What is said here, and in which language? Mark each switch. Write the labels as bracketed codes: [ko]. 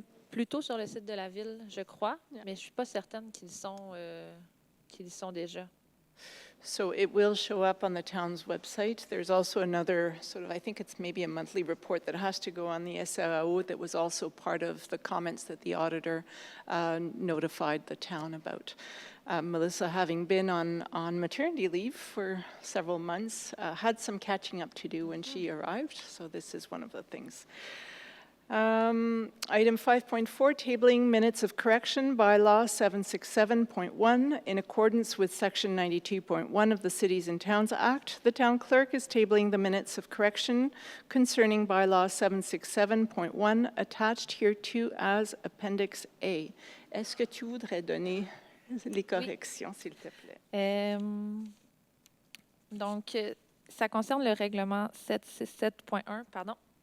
[fr] Plutôt sur le site de la Ville, je crois, mais je ne suis pas certaine qu'ils y sont déjà. [en] So it will show up on the town's website. There's also another I think it's maybe a monthly report that has to go on the SAO that was also part of the comments that the auditor notified the town about. Melissa, having been on maternity leave for several months, had some catching up to do when she arrived, so this is one of the things. Item 5.4, tabling minutes of correction, bylaw 767.1. In accordance with Section 92.1 of the Cities and Towns Act, the town clerk is tabling the minutes of correction concerning bylaw 767.1 attached hereto as Appendix A. [fr] Est-ce que tu voudrais donner les corrections, s'il te plaît? Donc, ça concerne le règlement 767.1, pardon.